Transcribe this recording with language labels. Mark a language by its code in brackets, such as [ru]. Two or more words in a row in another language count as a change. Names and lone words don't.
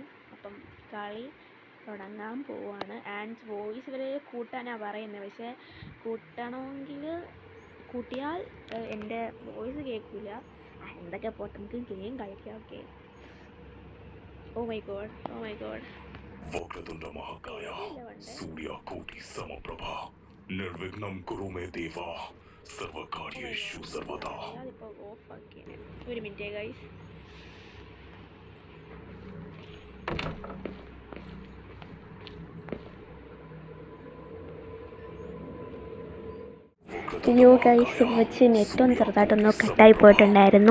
[ml] അപ്പം കളി തുടങ്ങാൻ പോവാണ്. [en] and voice [ml] ഇവർ കൂട്ടാനാണ് പറയുന്നത്, പക്ഷേ കൂട്ടിയാൽ എൻ്റെ വോയിസ് കേൾക്കില്ല. എന്തൊക്കെ പോട്ടെ, നമുക്ക് ഗെയിം കളിക്കാം. ഓക്കെ. [en] Oh my God. [sa] वक्रतुंड महाकाय सूर्यकोटि समप्रभ निर्विघ्नं कुरु मे देवा सर्वकार्येषु सर्वदा. [ml] ഒരു [en] minute guys. [ml] അയ്യോ ഗൈസ്, വെച്ച് നെറ്റൊന്ന് ചെറുതായിട്ടൊന്ന് കട്ടായി പോയിട്ടുണ്ടായിരുന്നു.